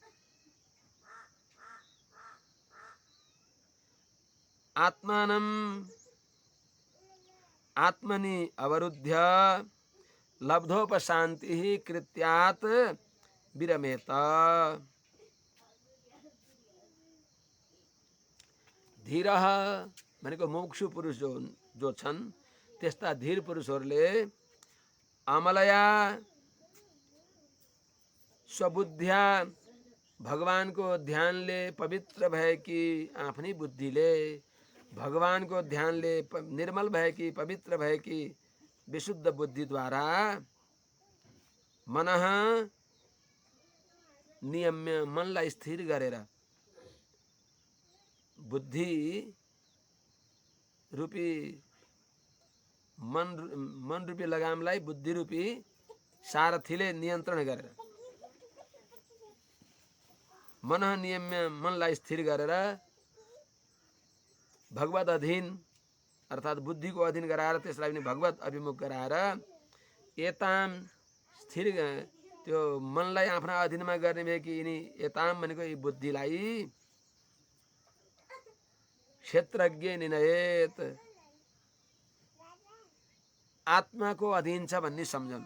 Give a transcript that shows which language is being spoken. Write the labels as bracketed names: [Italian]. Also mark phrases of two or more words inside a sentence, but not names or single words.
[Sanskrit] आत्मानं आत्मनि अवरुध्य लब्धोपशान्तिः कृत्यात् विरमेत। [Nepali] धीरः भनेको मुमुक्षु पुरुष जो छन् त्यस्ता धीर पुरुषहरूले [Sanskrit] अमलया स्वबुद्ध्या [Nepali] भगवानको ध्यानले पवित्र भएकी आफ्नै बुद्धिले भगवानको ध्यानले निर्मल भएकी पवित्र भएकी विशुद्ध बुद्धिद्वारा मनः नियम्य मनलाई स्थिर गरेर बुद्धि रूपी मन रूपी लगामलाई बुद्धि रूपी सारथीले नियन्त्रण गरेर [Sanskrit] मनः नियम्य [Nepali] मनलाई स्थिर गरेर भगवत अधीन अर्थात बुद्धि को अधीन गराएर त्यसलाई पनि भगवत अभिमुख गराएर एताम स्थिर त्यो मनलाई आफ्ना अधीनमा गर्ने भए कि यिनी एताम भनेको यी बुद्धिलाई [Sanskrit] क्षेत्रज्ञ निनयेत [Nepali] आत्माको अधीन छ भन्ने सम्झनु।